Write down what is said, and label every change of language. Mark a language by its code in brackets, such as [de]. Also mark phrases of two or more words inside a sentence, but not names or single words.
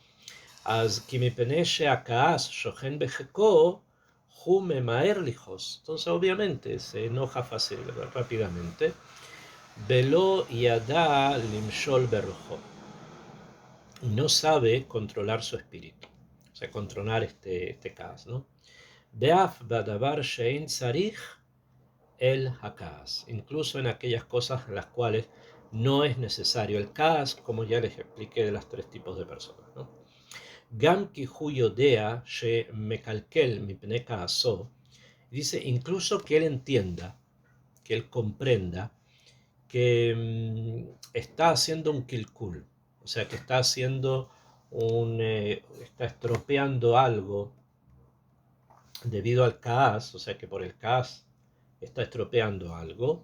[es] Entonces obviamente se enoja fácil, rápidamente. [he] ולא ידע למשול ברוחו. [es] No sabe controlar su espíritu, o sea, controlar este caos, ¿no? [he] באף בדבר שאין צריך אל הכעס, [es] incluso en aquellas cosas en las cuales no es necesario el kas, como ya les expliqué de los tres tipos de personas, ¿no? [he] גם כי הוא יודע ש מקלקל מפני כעסו, [es] dice incluso que él entienda, que él comprenda que está haciendo un kilkul, o sea, que está haciendo está estropeando algo debido al kaas, o sea, que por el kaas está estropeando algo.